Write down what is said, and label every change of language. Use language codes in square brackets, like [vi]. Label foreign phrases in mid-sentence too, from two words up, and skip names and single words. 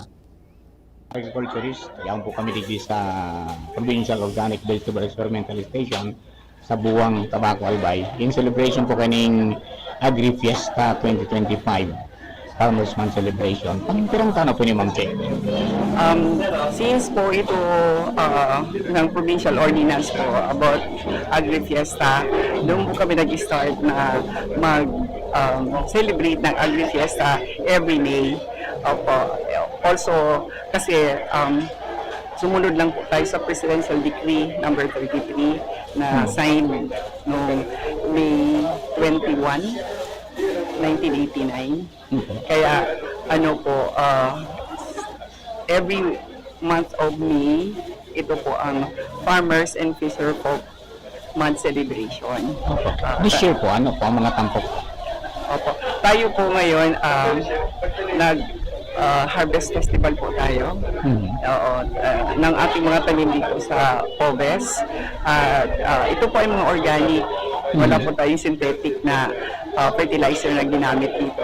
[bik] Agriculturist, yan po kami digi sa Provincial Organic Vegetable Experimental Station sa Buwang, Tabaco, Albay. [en] In celebration [bik] po kaning Agri Fiesta 2025 Farmers Month Celebration. Pangipirang tana po ni Ma'am Che. [tl] Since po ito ng provincial ordinance po about Agri Fiesta, doon po kami nag-start na mag-celebrate ng Agri Fiesta [en] every May. [tl] Also, kasi sumunod lang po tayo sa Presidential Decree number 33 na signed noong May 21, 1989. Kaya ano po, [en] every month of May, [tl] ito po ang Farmers and Fisher Folk Month Celebration. Opo. [en] This year [tl] po, ano po ang mga tampok? Opo. Tayo po ngayon, [en] harvest festival [tl] po tayo. Oo, ng ating mga tanim dito sa Pobes. Ito po ay mga organic. Wala po tayong synthetic na fertilizer na ginamit dito.